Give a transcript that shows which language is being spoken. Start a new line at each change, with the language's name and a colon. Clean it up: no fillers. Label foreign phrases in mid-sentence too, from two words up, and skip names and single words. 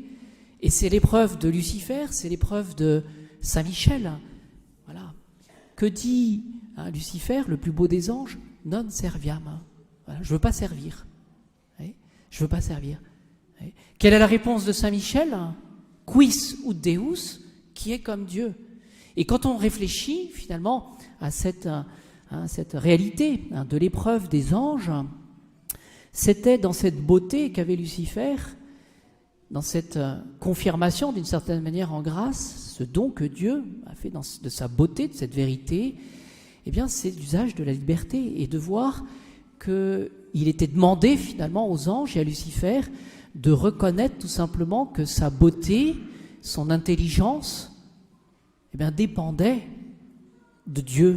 French: Et c'est l'épreuve de Lucifer, c'est l'épreuve de Saint Michel. Voilà. Que dit Lucifer, le plus beau des anges?
Latin: Non serviam.
French: Voilà. Je ne veux pas servir. Oui, je ne veux pas servir. Oui. Quelle est la réponse de Saint Michel?
Latin: Quis ut Deus,
French: qui est comme Dieu. Et quand on réfléchit finalement à cette réalité de l'épreuve des anges, c'était dans cette beauté qu'avait Lucifer, dans cette confirmation d'une certaine manière en grâce, ce don que Dieu a fait de sa beauté, de cette vérité, c'est l'usage de la liberté et de voir qu'il était demandé finalement aux anges et à Lucifer de reconnaître tout simplement que sa beauté, son intelligence, dépendait de Dieu.